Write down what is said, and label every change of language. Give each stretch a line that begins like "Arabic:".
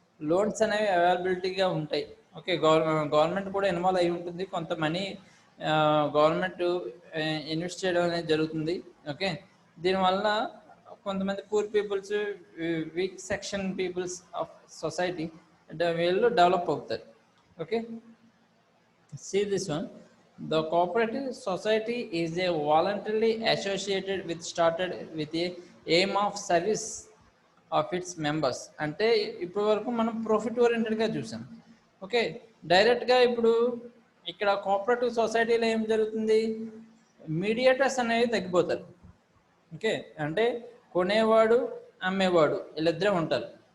Telugu: Loans అనేవి అవైలబిలిటీగా ఉంటాయి. Okay government కూడా ఇన్వాల్వ్ అయి ఉంటుంది, కొంత మనీ గవర్నమెంట్ ఇన్వెస్ట్ చేయడం అనేది జరుగుతుంది. ఓకే దీనివల్ల కొంతమంది poor peoples, week section peoples of society వీళ్ళు డెవలప్ అవుతారు.
English: Okay see this one. The cooperative society is a voluntarily associated with started with a aim of service of its members.
Telugu: అంటే ఇప్పటి వరకు మనం ప్రాఫిట్ ఓరియంటెడ్గా చూసాం. Okay డైరెక్ట్గా ఇప్పుడు ఇక్కడ కోఆపరేటివ్ సొసైటీలో ఏం జరుగుతుంది, మీడియేటర్స్ అనేవి తగ్గిపోతారు. ఓకే అంటే కొనేవాడు అమ్మేవాడు వీళ్ళిద్దరే ఉంటారు.